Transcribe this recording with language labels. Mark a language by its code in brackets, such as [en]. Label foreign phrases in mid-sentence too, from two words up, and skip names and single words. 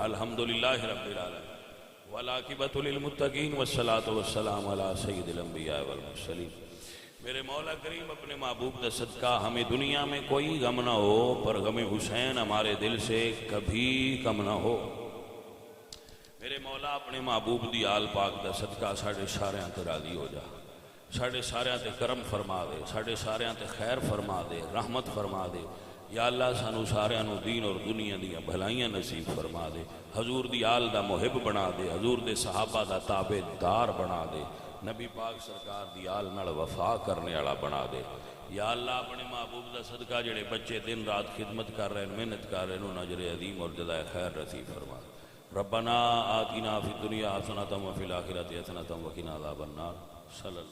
[ar] الحمدللہ رب العالمین والعاقبۃ للمتقین والصلاۃ والسلام علی سید الانبیاء والمرسلین. [pa] میرے مولا کریم اپنے محبوب دا صدقہ [ur] ہمیں دنیا میں کوئی غم نہ ہو پر غم حسین ہمارے دل سے کبھی کم نہ ہو. [pa] میرے مولا اپنے محبوب دی آل پاک دا صدقہ ساڑھے سارے انت راضی ہو جا. ساڑھے ساریاں تے کرم فرما دے، ساڑھے ساریاں تے خیر فرما دے، رحمت فرما دے یا اللہ سانو ساریاں نو دین اور دنیا دیا بھلائیاں نصیب فرما دے، حضور دی آل دا محب بنا دے، حضور دے صحابہ دا تابع دار بنا دے، نبی پاک سرکار دی آل نال وفا کرنے والا بنا دے یا اللہ اپنے محبوب دا صدقہ جڑے [ur] بچے دن رات خدمت کر رہے ہیں، محنت کر رہے ہیں، [pa] انہوں اجر عظیم اور جزائے خیر نصیب فرما دے۔ [ar] ربنا آتنا فی الدنیا حسنۃ وفی الآخرۃ حسنۃ وقنا عذاب النار صلی اللہ